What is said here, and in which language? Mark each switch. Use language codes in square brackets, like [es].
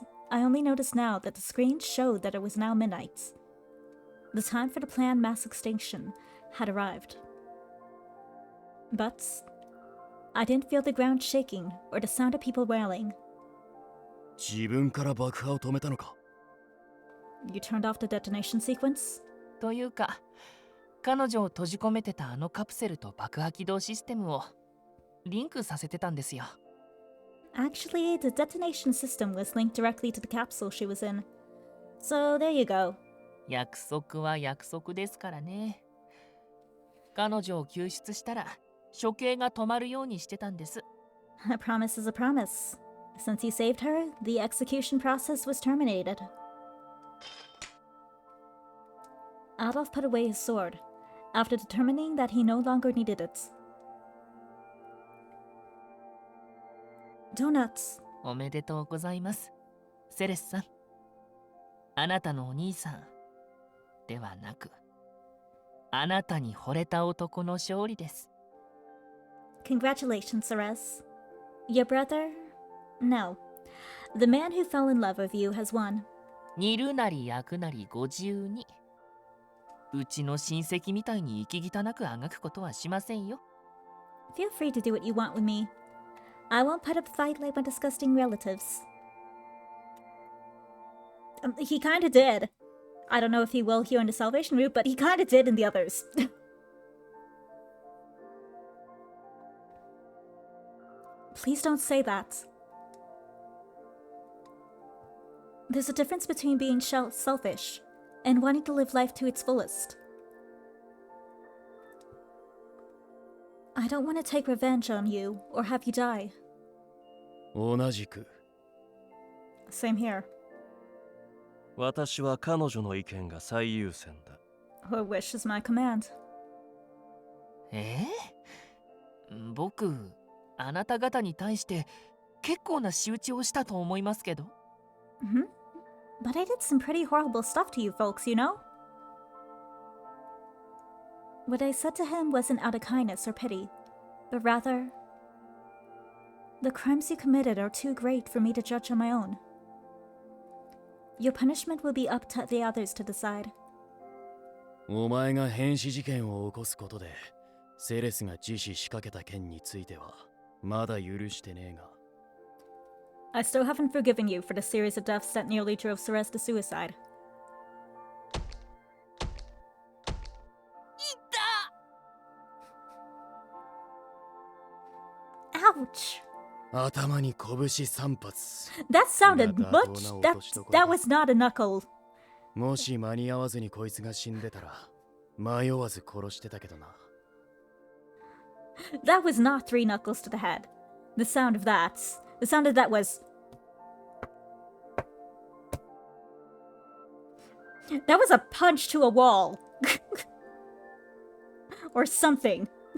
[en] I only noticed now that the screen showed that it was now midnight. The time for the planned mass extinction had arrived. But I didn't feel the ground shaking or the sound of people wailing. [ja] 自分から爆破を止めたのか。 [en] You turned off the detonation sequence? [ja] というか、彼女を閉じ込めてたあのカプセルと爆破起動システムをリンクさせてたんですよ。 [en] Actually, the detonation system was linked directly to the capsule she was in. So there you go. [ja] 約束は約束ですからね。彼女を救出したら処刑が止まるようにしてたんです。 [en] A promise is a promise. Since you saved her, the execution process was terminated. Adolphe put away his sword, after determining that he no longer needed it. Donuts. [ja] おめでとうございます、セレスさん。あなたのお兄さんではなく、あなたに惚れた男の勝利です。 [en] Congratulations, Ceres. Your brother? No. The man who fell in love with you has won. [ja] 煮るなり焼くなりご自由に。うちの親戚みたいに息汚くあがくことはしませんよ。 [en] Feel free to do what you want with me. I won't put up a fight like my disgusting relatives. He kinda did. I don't know if he will here in the Salvation route, but he kinda did in the others. Please don't say that. There's a difference between being selfish and wanting to live life to its fullest. I don't want to take revenge on you or have you die. [ja] 同じく。 [en] Same here. [ja] 私は彼女の意見が最優先だ。 [en] Her wish is my command. [ja] 僕、あなた方に対して結構な仕打ちをしたと思いますけど。 [en] But I did some pretty horrible stuff to you folks, you know? What I said to him wasn't out of kindness or pity, but rather, the crimes you committed are too great for me to judge on my own. Your punishment will be up to the others to decide. [ja] お前が変死事件を起こすことでセレスが自死しかけた件についてはまだ許してねえが。 [en] I still haven't forgiven you for the series of deaths that nearly drove Ceres to suicide. Ouch! [ja] 頭に拳3発。 [en] That sounded much. That was not a knuckle. [ja] もし間に合わずにこいつが死んでたら迷わず殺してたけどな。 [en] That was not 3 knuckles to the head. The sound of that was... That was a punch to a wall. Or something.